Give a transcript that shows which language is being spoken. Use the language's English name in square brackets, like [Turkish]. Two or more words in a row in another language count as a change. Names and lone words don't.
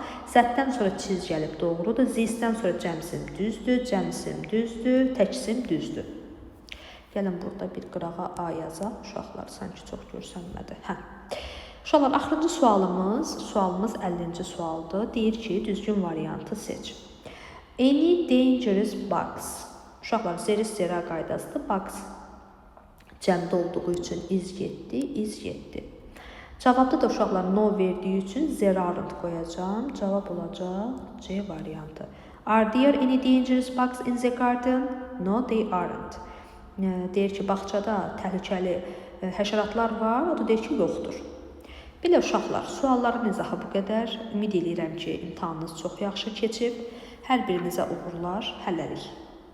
[Azerbaijani] Zətdən sonra çiz gəlib doğrudur. Zisdən sonra cəmsim düzdür. Cəmsim düzdür. Təksim düzdür. Gəlin burada bir qırağa A yazaq. Uşaqlar sanki çox görsənmədi. Uşaqlar, axırıncı sualımız 50-ci sualdır. Deyir ki, düzgün variantı seç. [English] Any dangerous bugs. [Azerbaijani] Uşaqlar, zera qaydasıdır. Bugs cəmdə olduğu üçün iz getdi. Cavabda da uşaqlar no verdiyi üçün [English] there aren't [Azerbaijani] qoyacağım. Cavab olacaq C variantı. [English] Are there any dangerous bugs in the garden? No, they aren't. [Azerbaijani] Deyir ki, bağçada təhlükəli həşəratlar var. O da deyir ki, yoxdur. Belə uşaqlar, sualların izahı bu qədər. Ümid edirəm ki, imtahanınız çox yaxşı keçib. Hər birinizə uğurlar, hələlik.